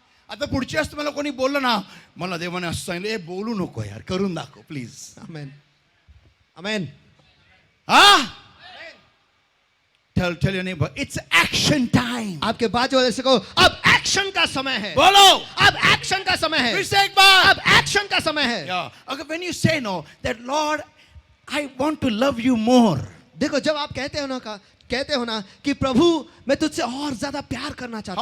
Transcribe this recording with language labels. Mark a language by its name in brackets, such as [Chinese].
[Marathi] आता पुढच्या वेळेस मला कोणी बोललं ना, मला देवाने असं सांगितलं, ए बोलू नको यार, करून दाखव प्लीज. आमेन. आमेन. हा. [English] Tell your neighbor, it's action time. [Hindi] आपके बाजू वाले से कहो, अब एक्शन का समय है. बोलो, अब एक्शन का समय है. फिर से एक बार. अब एक्शन का समय है. [English] Yeah. Okay, when you say no, that Lord, I want to love you more. [Hindi] देखो जब आप कहते हो ना कि प्रभु मैं तुझसे और ज्यादा प्यार करना चाहता